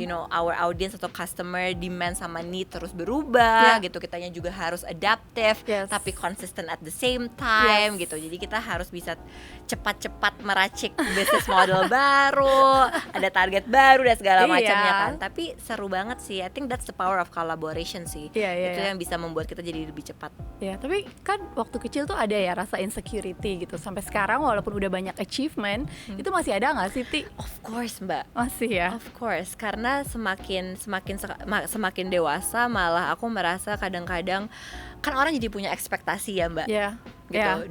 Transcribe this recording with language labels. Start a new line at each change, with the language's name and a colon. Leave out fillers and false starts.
English: Our audience
Indonesian: atau
English: customer demand
Indonesian: sama need terus berubah gitu. Kitanya juga harus adaptive tapi
English: consistent at the same time
Indonesian: gitu. Jadi kita harus bisa cepat-cepat meracik bisnis model baru, ada target baru dan segala macamnya kan. Tapi seru banget sih.
English: I think that's the power of collaboration sih.
Indonesian: Itu yang bisa membuat kita jadi lebih cepat. Tapi kan waktu kecil tuh ada ya rasa insecurity gitu. Sampai sekarang walaupun udah banyak achievement, itu masih ada nggak sih, Ti?
English: Of course Mbak.
Indonesian: Masih ya.
English: Of course,
Indonesian: karena semakin dewasa malah aku merasa kadang-kadang kan orang jadi punya ekspektasi ya Mbak. gitu.